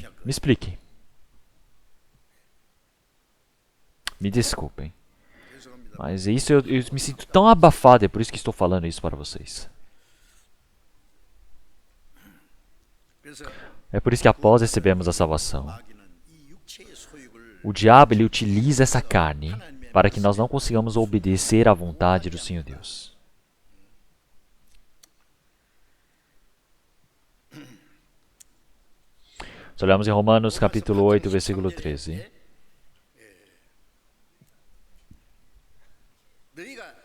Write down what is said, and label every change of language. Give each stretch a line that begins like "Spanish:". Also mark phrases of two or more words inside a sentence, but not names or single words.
Portuguese: Me explique. Me desculpem. Mas isso eu me sinto tão abafado, é por isso que estou falando isso para vocês. É por isso que após recebermos a salvação,
Korean: 마귀는 이 육체의 소욕을
Portuguese: o diabo ele utiliza essa carne para que nós não consigamos obedecer à vontade do Senhor Deus. Nós olhamos em Romanos capítulo 8, versículo 13.
Korean: 너희가